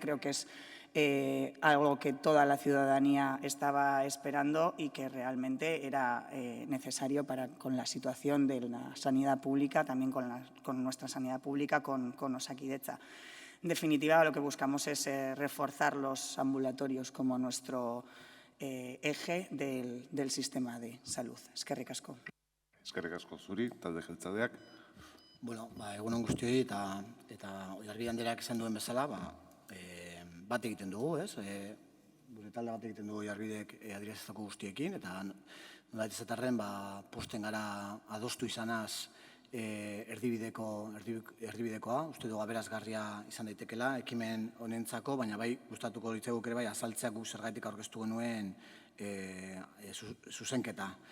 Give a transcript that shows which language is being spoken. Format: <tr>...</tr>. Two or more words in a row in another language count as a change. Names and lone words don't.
<es>Creo que es algo que toda la ciudadanía estaba esperando y que realmente era necesario con la situación de la sanidad pública, también con nuestra sanidad pública, con Osakidetza. En definitiva, lo que buscamos es reforzar los ambulatorios como nuestro eje del sistema de salud.</es> <eu>Eskerrik asko. Eskerrik asko zuri, talde jeltzadeak. Bueno, egun on guztioi eta Oiarbi Andreak esan duen bezala, bat egiten dugu, ez? Gure talde bat egiten dugu Oiarbidek adierazitako guztiekin, eta nola izatarren posten gara adostu izanaz erdibidekoa, uste dugu aberazgarria izan daitekela, ekimen honentzako, baina bai gustatuko litzaiguke ere bai azaltzeak guk zergatik aurkeztu genuen zuzenketa.</eu>